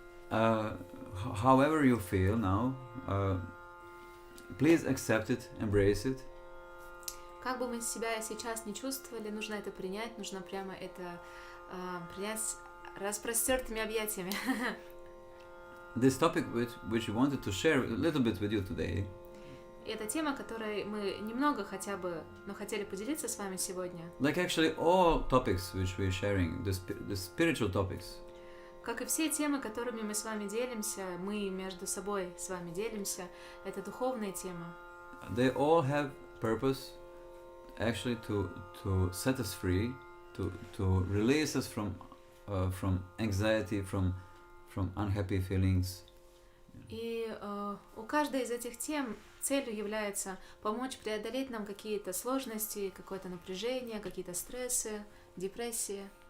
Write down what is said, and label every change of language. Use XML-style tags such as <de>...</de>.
<en>However you feel now, please accept it, embrace it.</en> <ru>Как бы мы себя сейчас не чувствовали, нужно это принять, нужно прямо это принять с распростертыми объятиями.</ru> <en>This topic which we wanted to share a little bit with you today.</en> <ru>Это тема, которой мы немного хотя бы, но хотели поделиться с вами сегодня.</ru> <en>Like actually all topics which we're sharing, the spiritual topics.</en> <ru>Как и все темы, которыми мы с вами делимся, мы между собой с вами делимся, это духовные темы.</ru> <en>They all have purpose, actually to set us free, to release us from anxiety, from unhappy feelings.</en> <ru>И у каждой из этих тем целью является помочь преодолеть нам какие-то сложности, какое-то напряжение, какие-то стрессы, депрессии.</ru>